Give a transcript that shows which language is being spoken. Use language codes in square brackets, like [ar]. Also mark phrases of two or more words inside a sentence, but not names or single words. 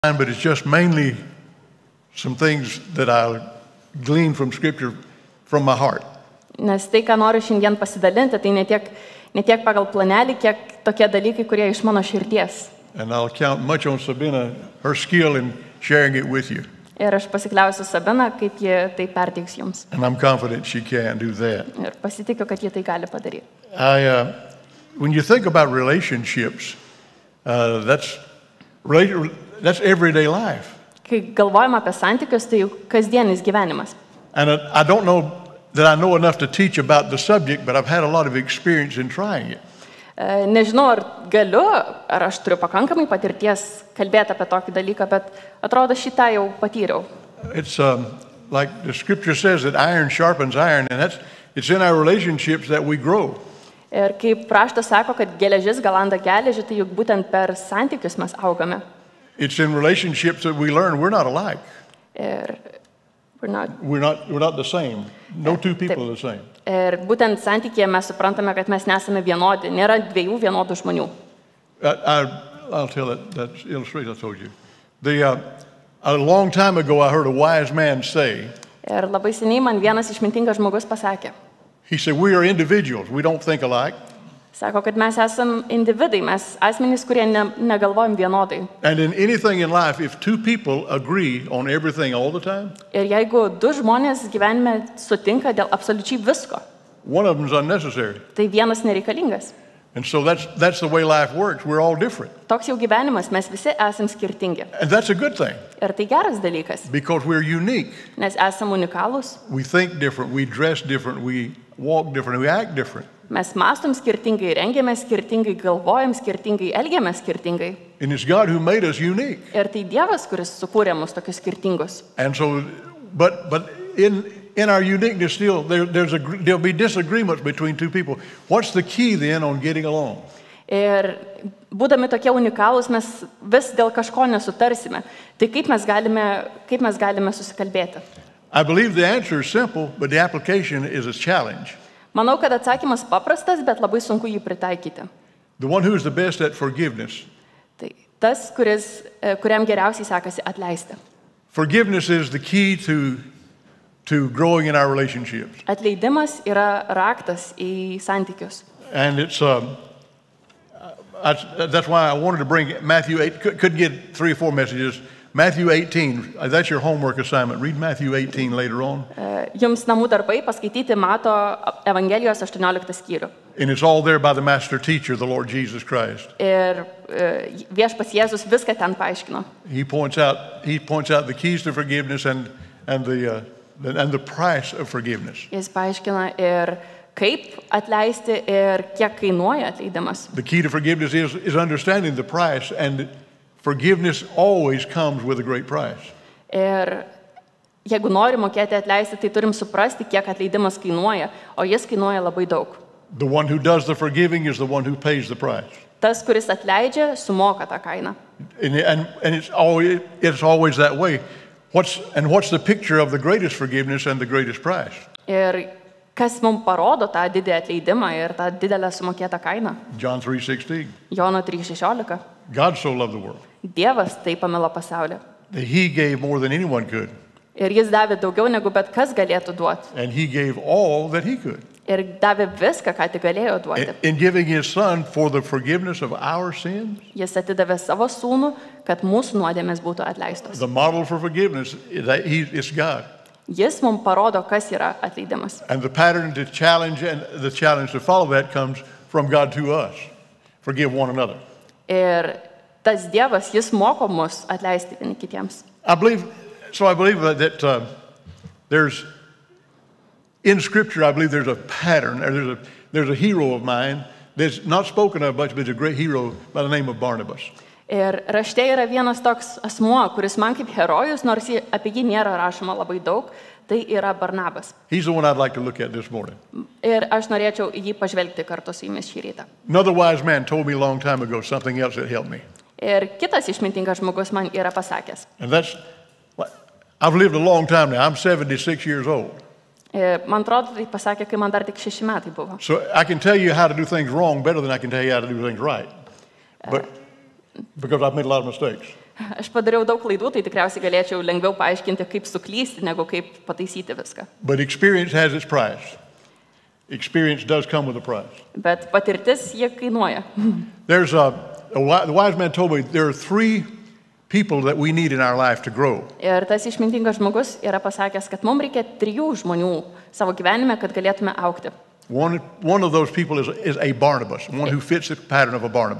[en] but it's just mainly some things that I gleaned from Scripture from my heart. [lt] Nes tai, ką noriu šiandien pasidalinti, tai ne tiek pagal planelį, kiek tokie dalykai, kurie iš mano širdies. [en] And I'll count much on Sabina, her skill in sharing it with you. [lt] Ir aš pasikliausiu Sabiną, kaip ji tai perteiks jums. [en] And I'm confident she can do that. [lt] Ir pasitikiu, kad ji tai gali padaryti. [en] When you think about relationships, that's everyday life. [lt] Kai galvojam apie santykius, tai juk kasdienis gyvenimas. [en] And I don't know that I know enough to teach about the subject, but I've had a lot of experience in trying it. [lt] Nežinau, ar galiu, ar aš turiu pakankamai patirties kalbėti apie tokį dalyką, bet atrodo šitą jau patyriau. [en] It's like the Scripture says that iron sharpens iron, and it's in our relationships that we grow. [lt] Ir kaip raštas sako, kad geležis galanda geležį, tai juk būtent per santykius mes augame. [en] It's in relationships that we learn we're not alike. Ir we're not the same. No two people are the same. [lt] Ir būtent santykyje mes suprantame, kad mes nesame vienodi, nėra dviejų vienodų žmonių. [en] I'll tell that illustration I told you. A long time ago I heard a wise man say. [lt] Ir labai seniai man vienas išmintingas žmogus pasakė. [en] He said, we are individuals, we don't think alike. [lt] Sako, kad mes esam individai, mes asmenys, kurie negalvojam vienodai. [en] And in anything in life, if two people agree on everything all the time, [lt] Ir jeigu du žmonės gyvenime sutinka dėl absoliučiai visko, [en] one of them is unnecessary. [lt] tai vienas nereikalingas. [en] And so that's the way life works. We're all different. [lt] Toks jau gyvenimas, mes visi esam skirtingi. [en] And that's a good thing. [lt] Ir tai geras dalykas, [en] Because we're unique. [lt] nes esam unikalūs, [en] We think different, we dress different, we walk different, we act different. [lt] mes mąstom skirtingai, rengiamės skirtingai, galvojam skirtingai, elgiamės skirtingai. [en] And it's God who made us unique. [lt] Ir tai Dievas, kuris sukūrė mus tokius skirtingus. [en] And so, but in our uniqueness still, there'll be disagreements between two people. What's the key then on getting along? [lt] Ir būdami tokie unikalūs, mes vis dėl kažko nesutarsime. Tai kaip mes galime susikalbėti? [en] I believe the answer is simple, but the application is a challenge. [lt] Manau, kad atsakymas paprastas, bet labai sunku jį pritaikyti. [en] The one who is the best at forgiveness. [lt] Tai tas, kuriam geriausiai sekasi atleisti. [en] Forgiveness is the key to growing in our relationships. [lt] Atleidimas yra raktas į santykius. [en] And that's why I wanted to bring Matthew 8, could get 3 or 4 messages. Matthew 18, that's your homework assignment. Read Matthew 18 later on. [lt] Jums namų darbai paskaityti Mato Evangelijos 18 skyrių. [en] And it's all there by the master teacher, the Lord Jesus Christ. [lt] Ir viešpats Jėzus viską ten paaiškino. [en] He points out the keys to forgiveness and the price of forgiveness. [lt] Jis paaiškina ir kaip atleisti ir kiek kainuoja atleidimas. [en] The key to forgiveness is understanding the price, and forgiveness always comes with a great price. [lt] Ir jeigu nori mokėti atleisti, tai turim suprasti, kiek atleidimas kainuoja, o jis kainuoja labai daug. [en] The one who does the forgiving is the one who pays the price. [lt] Tas, kuris atleidžia, sumoka tą kainą. [en] And it's always that way. What's the picture of the greatest forgiveness and the greatest price? [lt] Ir kas mums parodo tą didį atleidimą ir tą didelę sumokėtą kainą? [en] John 3:16. [lt] Jono 3:16. [en] God so loved the world [lt] Dievas taip pamilo pasaulį. [en] that he gave more than anyone could. [lt] Ir jis davė daugiau negu bet kas galėtų duoti. [en] And he gave all that he could. [lt] Ir davė viską, ką tik galėjo duoti. [en] In giving his son for the forgiveness of our sins. [lt] Jis atidavė savo sūnų, kad mūsų nuodėmės būtų atleistos. [en] The model for forgiveness is God. [lt] Jis mums parodo, kas yra atleidimas. [en] And the pattern to challenge and the challenge to follow that comes from God to us. Forgive one another. [lt] Ir tas Dievas, jis moko mus atleisti vieni kitiems. [en] I believe that there's in Scripture, I believe there's a pattern. There's a hero of mine that's not spoken of much, but he's a great hero by the name of Barnabas. [lt] Ir rašte yra vienas toks asmuo, kuris man kaip herojus, nors apie jį nėra rašoma labai daug, tai yra Barnabas. [en] He's the one I'd like to look at this morning. [lt] Ir aš norėčiau jį pažvelgti kartu su jumis šį rytą. [en] Another wise man told me a long time ago something else that helped me. [lt] Ir kitas išmintingas žmogus man yra pasakęs. [en] And I've lived a long time now. I'm 76 years old. [lt] Man atrodo, tai pasakė, kai man dar tik 6 metai buvo. [en] So I can tell you how to do things wrong better than I can tell you how to do things right. But because I've made a lot of mistakes. [lt] Aš padariau daug klaidų, tai tikriausiai galėčiau lengviau paaiškinti, kaip suklysti, negu kaip pataisyti viską. [en] But experience has its price. Experience does come with a price. [lt] Bet patirtis jie kainuoja. [en] There's the wise man told me there are 3 people that we need in our life to grow. [lt] Ir tas išmintingas žmogus yra pasakęs, kad mums reikia 3 žmonių savo gyvenime, kad galėtume augti. [en] One of those people is a Barnabas, one who fits the pattern of a Barnabas.